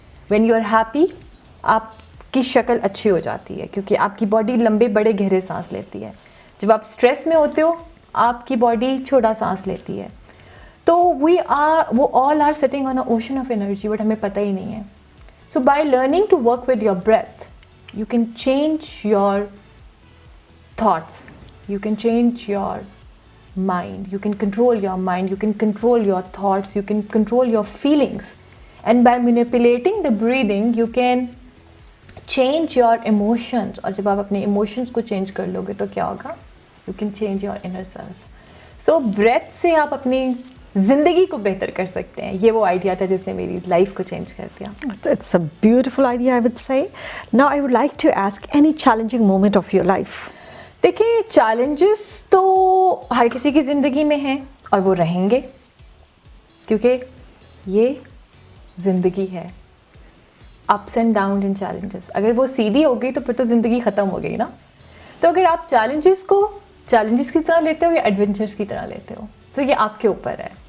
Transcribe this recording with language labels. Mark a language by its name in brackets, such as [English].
[English] when you are happy [Urdu] آپ کی شکل اچھی ہو جاتی ہے کیونکہ آپ کی باڈی لمبے بڑے گہرے سانس لیتی ہے. جب آپ اسٹریس میں ہوتے ہو آپ کی باڈی چھوٹا سانس لیتی ہے. [English] تو وہ all are sitting on a ocean of energy, but [Urdu] ہمیں پتہ ہی نہیں ہے. [English] So by learning to work with your breath you can change your thoughts, you can change your mind, you can control your mind, you can control your thoughts, you can control your feelings, and by manipulating the breathing you can change your emotions. [Urdu] اور جب آپ اپنے emotions کو change کر لو گے تو کیا ہوگا, [English] you can change your inner self. [Urdu] So breath سے آپ اپنی زندگی کو بہتر کر سکتے ہیں. یہ وہ آئیڈیا تھا جس نے میری لائف کو چینج کر دیا. [English] It's a beautiful idea, I would say. Now I would like to ask any challenging moment of your life. [Urdu] دیکھیں چیلنجز تو ہر کسی کی زندگی میں ہیں اور وہ رہیں گے, کیونکہ یہ زندگی ہے. [English] Ups and down ان challenges. [Urdu] اگر وہ سیدھی ہو گئی تو پھر تو زندگی ختم ہو گئی نا. تو اگر آپ چیلنجز کو چیلنجز کی طرح لیتے ہو یا ایڈونچرس کی طرح لیتے ہو تو یہ آپ کے اوپر ہے.